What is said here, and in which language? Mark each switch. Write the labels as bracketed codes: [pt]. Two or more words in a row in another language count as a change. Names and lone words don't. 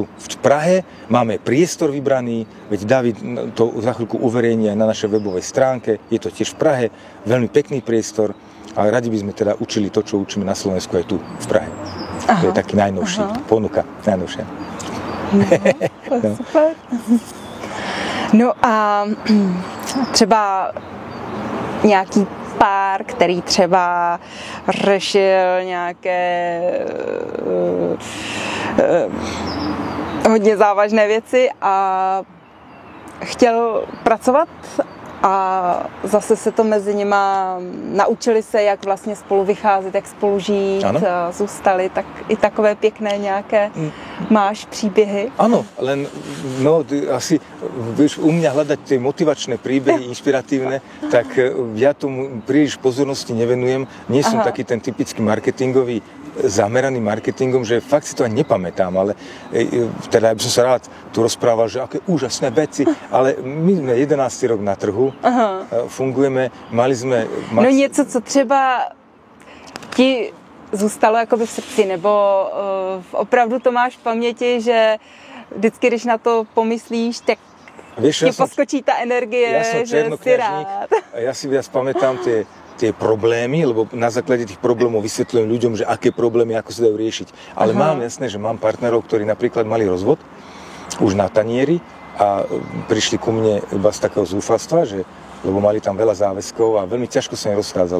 [sk] V Prahe máme priestor vybraný, veď David to za chvíľku uverejní aj na našej webovej stránke, je to tiež v Prahe, veľmi pekný priestor, ale radi by sme teda učili to, čo učíme na Slovensku aj tu v Prahe. Aha. To je taký najnovší ponuka, najnovšia. No, super. [cs] No a třeba nějaký pár, který třeba řešil nějaké hodně závažné věci a chtěl pracovat a zase se to mezi nima naučili se, jak vlastně spolu vycházet, jak spolu žít, a zůstali, tak i takové pěkné nějaké máš příběhy? [sk] Áno, len no, asi vieš, u mňa hľadať tie motivačné príbehy, inšpiratívne, tak ja tomu príliš pozornosti nevenujem. Nie som taký ten typický marketingový, zameraný marketingom, že fakt si to ani nepamätám, ale teda ja by som sa rád tu rozprával, že aké úžasné veci, ale my sme 11. rok na trhu, fungujeme, mali sme... [cs] No něco, co třeba ti zůstalo jakoby v srdci, nebo opravdu to máš v paměti, že vždycky, když na to pomyslíš, tak ti poskočí ta energie, že si rád. [sk] Ja si viac pamätám tie problémy, lebo na základe tých problémov vysvetľujem ľuďom, že aké problémy, ako sa dajú riešiť. Ale mám jasné, že mám partnerov, ktorí napríklad mali rozvod už na tanieri a prišli ku mne iba z takého zúfalstva, že lebo mali tam veľa záväzkov a veľmi ťažko sa im rozchádzalo.